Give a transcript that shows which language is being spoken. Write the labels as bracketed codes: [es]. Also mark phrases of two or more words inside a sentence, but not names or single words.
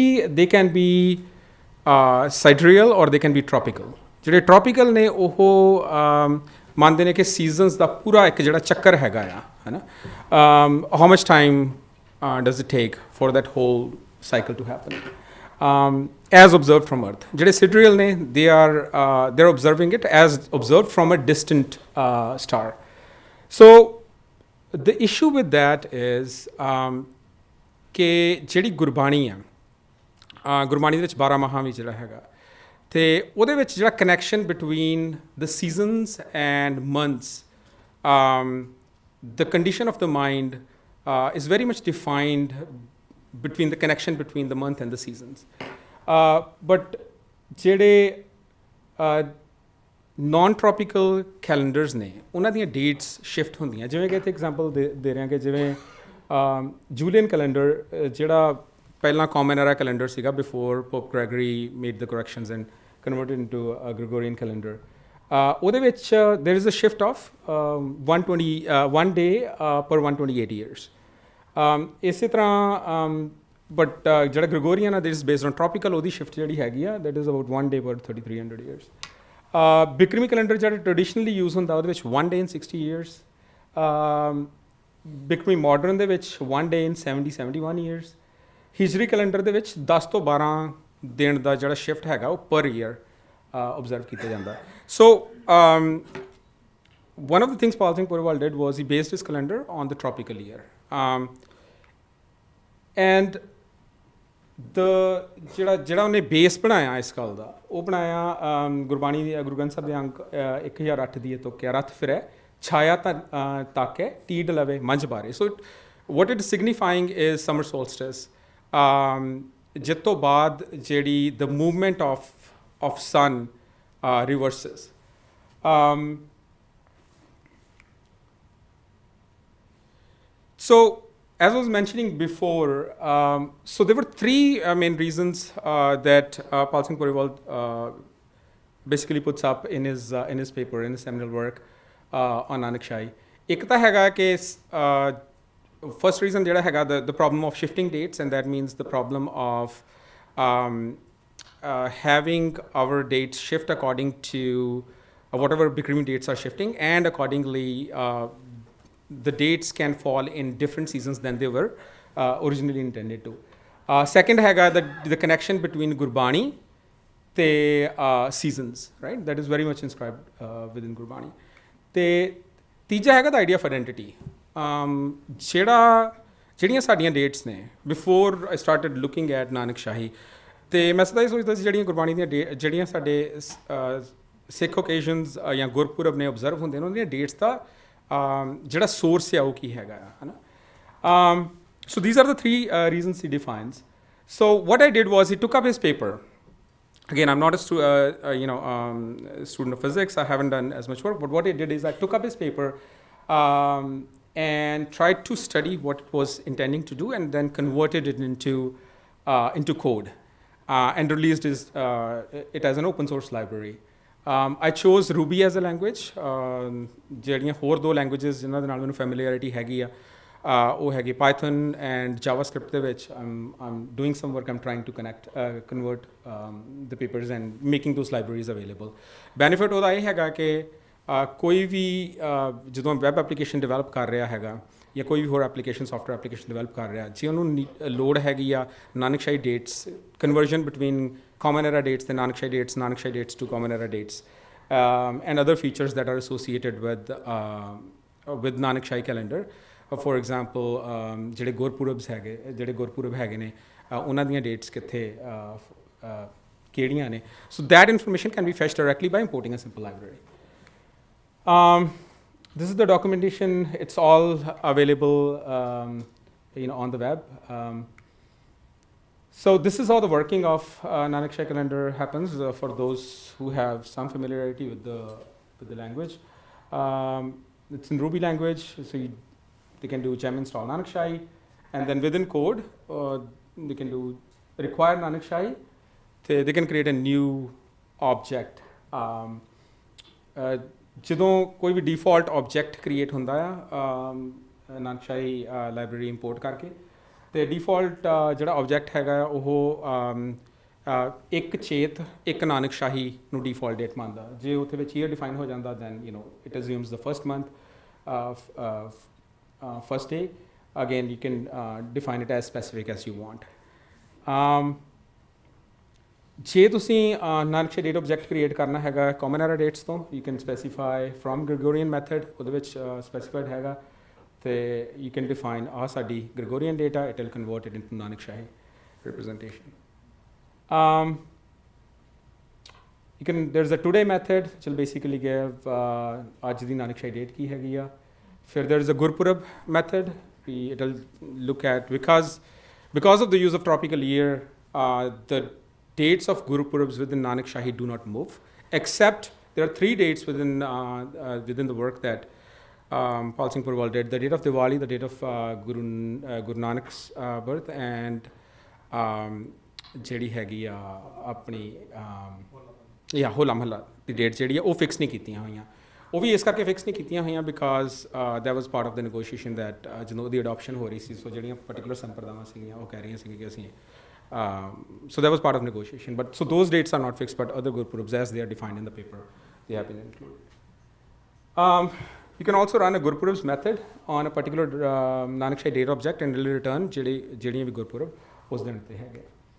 [en] they can be sidereal or they can be tropical [pa] ਜਿਹੜੇ ਟ੍ਰੋਪੀਕਲ ਨੇ ਉਹ ਮੰਨਦੇ ਨੇ ਕਿ ਸੀਜ਼ਨਸ ਦਾ ਪੂਰਾ ਇੱਕ ਜਿਹੜਾ ਚੱਕਰ ਹੈਗਾ ਆ ਹੈ ਨਾ [en] how much time does it take for that whole cycle to happen as observed from Earth. [pa] ਜਿਹੜੇ sidereal ਨੇ, [en] they're observing it as observed from a distant star. So the issue with that is [pa] ਕਿ ਜਿਹੜੀ ਗੁਰਬਾਣੀ ਆ, ਗੁਰਬਾਣੀ ਦੇ ਵਿੱਚ 12 ਮਾਹਾਂ ਵੀ ਜਿਹੜਾ ਹੈਗਾ, ਤੇ ਉਹਦੇ ਵਿੱਚ ਜਿਹੜਾ [en] connection between the seasons and months, the condition of the mind is very much defined between the connection between the month and the seasons. [pa] But ਜਿਹੜੇ [en] non-tropical calendars [pa] ਨੇ, ਉਹਨਾਂ ਦੀਆਂ [en] dates shift [pa] ਹੁੰਦੀਆਂ. ਜਿਵੇਂ ਕਿ ਇੱਥੇ [en] example [pa] ਦੇ ਰਹੇ ਹਾਂ ਕਿ ਜਿਵੇਂ [en] Julian calendar [pa] ਜਿਹੜਾ ਪਹਿਲਾਂ [en] common era calendar ਸੀਗਾ before Pope Gregory made the corrections and converted into a Gregorian calendar. [pa] ਉਹਦੇ ਵਿੱਚ [en] there is a shift of 1 day per 128 years. [pa] ਇਸੇ ਤਰ੍ਹਾਂ but ਜਿਹੜਾ Gregorian ਆ, [en] that is based on tropical, [pa] ਉਹਦੀ shift ਜਿਹੜੀ ਹੈਗੀ ਆ, [en] that is about 1 day per 3300 years. Bikrami calendar ਜਿਹੜਾ traditionally use [pa] ਹੁੰਦਾ, ਉਹਦੇ ਵਿੱਚ [en] 1 day in 60 years. Bikrami modern [pa] ਦੇ ਵਿੱਚ [en] 1 day in 71 years. [pa] Hijri calendar ਦੇ ਵਿੱਚ 10 ਤੋਂ 12 ਦਿਨ ਦਾ ਜਿਹੜਾ shift ਹੈਗਾ, ਉਹ [en] per year observe [pa] ਕੀਤਾ ਜਾਂਦਾ. [en] So one of the things Singh Purewal did was he based his calendar on the tropical year. [pa] And ਜਿਹੜਾ ਉਹਨੇ ਬੇਸ ਬਣਾਇਆ ਇਸ ਗੱਲ ਦਾ, ਉਹ ਬਣਾਇਆ ਗੁਰਬਾਣੀ ਦੀ ਗੁਰੂ ਗ੍ਰੰਥ ਸਾਹਿਬ ਦੇ ਅੰਕ 1008 ਦੀ ਤੁੱਕਿਆ ਰਥ ਫਿਰੈ ਛਾਇਆ ਤਾਕੈ ਤੀਡ ਲਵੇ ਮੰਝ ਬਾਰੇ. [en] So what it is signifying is summer solstice. [pa] ਜਿਸ ਤੋਂ ਬਾਅਦ ਜਿਹੜੀ [en] the movement of sun reverses. So as I was mentioning before, so there were three main reasons that Singh Purewal basically puts up in his paper, in his seminal work on Nanakshahi. [pa] ਇੱਕ ਤਾਂ ਹੈਗਾ ਕਿ [en] first reason [pa] ਜਿਹੜਾ ਹੈਗਾ [en] the problem of shifting dates, and that means the problem of having our dates shift according to whatever Bikrami dates are shifting, and accordingly the dates can fall in different seasons than they were originally intended to. Second ਹੈਗਾ the connection between Gurbani ਤੇ seasons, right? That is very much inscribed within Gurbani. [pa] ਤੇ ਤੀਜਾ ਹੈਗਾ [en] the idea of identity. [pa] ਜਿਹੜੀਆਂ ਸਾਡੀਆਂ dates ਨੇ, [en] before I started looking at Nanakshahi, [pa] ਤੇ ਮੈਂ ਸਦਾ ਹੀ ਸੋਚਦਾ ਸੀ ਜਿਹੜੀਆਂ ਗੁਰਬਾਣੀ ਦੀਆਂ ਜਿਹੜੀਆਂ ਸਾਡੇ ਸਿੱਖ ਓਕੇਜ਼ਨਸ ਜਾਂ ਗੁਰਪੁਰਬ ਨੇ observe ਹੁੰਦੇ ਨੇ, ਉਹਨਾਂ ਦੀਆਂ dates ਦਾ ਜਿਹੜਾ source ਹੈ ਉਹ ਕੀ ਹੈਗਾ ਹੈ ਨਾ. [en] So these are the three reasons he defines. So what I did was he took up his paper. Again, I'm not a student of physics. I haven't done as much work. But what I did is I took up his paper and tried to study what it was intending to do, and then converted it into code and released it as an open source library. I chose Ruby as a language. [pa] ਜਿਹੜੀਆਂ ਹੋਰ ਦੋ languages ਜਿਨ੍ਹਾਂ ਦੇ ਨਾਲ ਮੈਨੂੰ familiarity ਹੈਗੀ ਆ, ਉਹ ਹੈਗੀ [en] Python and JavaScript [pa] ਦੇ ਵਿੱਚ. [en] I'm doing some work. I'm trying to convert the papers and making those libraries available. Benefit [pa] ਉਹਦਾ ਇਹ ਹੈਗਾ ਕਿ ਕੋਈ ਵੀ ਜਦੋਂ [en] web application develop [pa] ਕਰ ਰਿਹਾ ਹੈਗਾ ਜਾਂ ਕੋਈ ਵੀ ਹੋਰ [en] application software application develop [pa] ਕਰ ਰਿਹਾ, ਜੇ ਉਹਨੂੰ ਲੋੜ ਹੈਗੀ ਆ [en] Nanakshahi dates, conversion between common era dates, the Nanakshahi dates to common era dates, and other features that are associated with Nanakshahi calendar. For example, [pa] ਜਿਹੜੇ ਗੁਰਪੁਰਬ ਹੈਗੇ ਨੇ, ਉਹਨਾਂ ਦੀਆਂ dates ਕਿੱਥੇ ਕਿਹੜੀਆਂ ਨੇ. [en] So that information can be fetched directly by importing a simple library. This is the documentation. It's all available on the web. So this is how the working of Nanakshahi calendar happens for those who have some familiarity with the language. It's in Ruby language, so they can do gem install Nanakshahi, and then within code they can do require Nanakshahi. They can create a new object. [pa] ਜਦੋਂ ਕੋਈ ਵੀ [en] default object create [pa] ਹੁੰਦਾ ਆ [en] Nanakshahi library import [pa] ਕਰਕੇ, ਤੇ ਡਿਫਾਲਟ ਜਿਹੜਾ ਆਬਜੈਕਟ ਹੈਗਾ ਉਹ ਇੱਕ ਚੇਤ ਇੱਕ ਨਾਨਕਸ਼ਾਹੀ ਨੂੰ [en] default date [pa] ਮੰਨਦਾ. ਜੇ ਉੱਥੇ ਵਿੱਚ ਈਅਰ ਡਿਫਾਈਨ ਹੋ ਜਾਂਦਾ, [en] then it assumes the first month first day. Again, you can define it as specific as you want. [pa] ਜੇ ਤੁਸੀਂ [en] Nanakshahi date object create [pa] ਕਰਨਾ ਹੈਗਾ [en] common era dates ਤੋਂ you can specify from Gregorian method [pa] ਉਹਦੇ ਵਿੱਚ [en] ਸਪੈਸੀਫਾਈਡ [pa] ਹੈਗਾ ਤੇ [en] you can define [pa] ਆ ਸਾਡੀ [en] Gregorian data it will convert it into Nanakshahi representation. There's a today method which will basically give [pa] ਅੱਜ ਦੀ ਨਾਨਕਸ਼ਾਹੀ [en] date [pa] ਕੀ ਹੈਗੀ ਆ. [en] ਫਿਰ there's a Gurpurab method. It will look at because of the use of tropical year, the dates of Gurupurabs within Nanakshahi do not move, except there are 3 dates within the work that Singh Purewal did: the date of Diwali, the date of Guru Nanak's birth, and [pa] ਜਿਹੜੀ ਹੈਗੀ ਆ ਆਪਣੀ ਹੋਲਾ ਮਹੱਲਾ ਦੀ ਡੇਟ ਜਿਹੜੀ ਆ ਉਹ ਫਿਕਸ ਨਹੀਂ ਕੀਤੀਆਂ ਹੋਈਆਂ. ਉਹ ਵੀ ਇਸ ਕਰਕੇ ਫਿਕਸ ਨਹੀਂ ਕੀਤੀਆਂ ਹੋਈਆਂ [en] because that was part of the negotiation that [pa] ਜਦੋਂ ਉਹਦੀ ਅਡੋਪਸ਼ਨ ਹੋ ਰਹੀ ਸੀ ਸੋ ਜਿਹੜੀਆਂ ਪਰਟੀਕੂਲਰ ਸੰਪਰਦਾਵਾਂ ਸੀਗੀਆਂ ਉਹ ਕਹਿ ਰਹੀਆਂ ਸੀਗੀਆਂ ਕਿ ਅਸੀਂ [en] so that was part of negotiation. But so those dates are not fixed, but other Gurpurabs as they are defined in the paper, they have been included. You can also run a Gurpurabs method on a particular Nanakshahi date object and will return [pa] ਜਿਹੜੀਆਂ ਵੀ [en] Gurpurab [pa] ਉਸ ਦਿਨ ਤੇ ਹੈਗੇ.